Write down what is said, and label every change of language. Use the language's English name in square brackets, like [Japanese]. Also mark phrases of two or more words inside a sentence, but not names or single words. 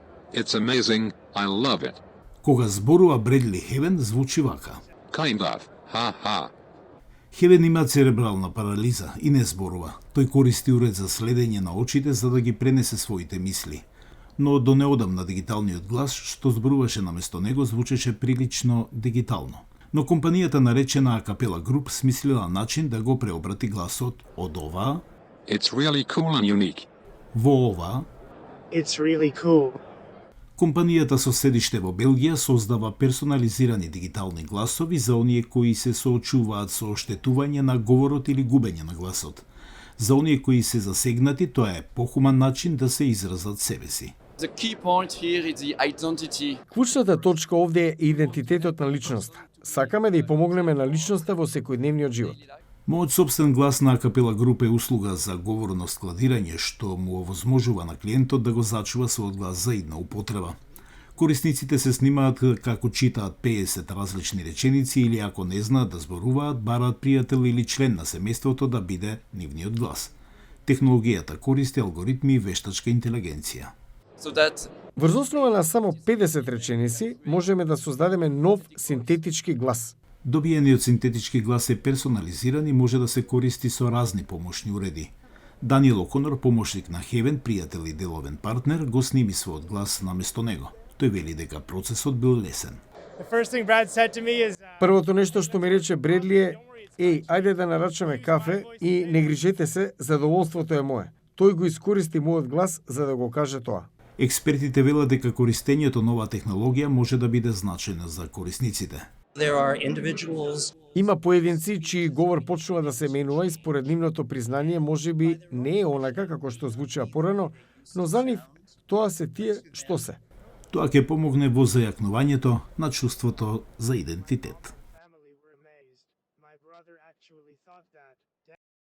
[English] It's amazing, I love it. [Macedonian] Кога зборува Бредли Хевен, звучи вака. [English] Kind of, ha ha. [Macedonian] Хевен има церебрална парализа и не зборува. Тој користи уред за следење на очите за да ги пренесе своите мисли. Но до неодамна дигиталниот глас што зборуваше наместо него звучеше прилично дигитално. Но компанијата наречена Акапела Груп смислила начин да го преобрати гласот од ова [English] It's really cool and unique. [Macedonian] во ова. [English] It's really cool. [Macedonian] Компанијата со седиште во Белгија создава персонализирани дигитални гласови за оние кои се соочуваат со оштетување на говорот или губење на гласот. За оние кои се засегнати, тоа е похуман начин да се изразат себе си. [English] The key point here is the identity. [Macedonian] Клучната точка овде е идентитетот на личноста. Сакаме да ја помогнеме на личноста во секојдневниот живот. Мојот собствен глас на Акапела Груп е услуга за говорно складирање што му овозможува на клиентот да го зачува својот глас за идна употреба. Корисниците се снимаат како читаат 50 различни реченици или ако не знаат да зборуваат, бараат пријател или член на семејството да биде нивниот глас. Технологијата користи алгоритми и вештачка интелигенција. [English] So that [Macedonian] Врз основа на само 50 реченици можеме да создадеме нов синтетички глас. Добиениот синтетички глас е персонализиран и може да се користи со разни помошни уреди. Даниел О'Конор, помошник на Хевен, пријател и деловен партнер, го сними својот глас наместо него. Тој вели дека процесот бил лесен. [English] The first thing Brad said to me is, [Macedonian] Првото нешто што ми рече Бредли е: "Еј, ајде да нарачаме кафе и не грижете се, задоволството е мое." Тој го искористи мојот глас за да го каже тоа. Експертите велат дека користењето на оваа технологија може да биде значајно за корисниците. [English] There are individuals [Macedonian] Има поединци чии говор почнува да се менува и според нивното признание можеби не е онака како што звучаа порано, но за нив тоа се тие што се. Тоа ќе помогне во зајакнувањето на чувството за идентитет.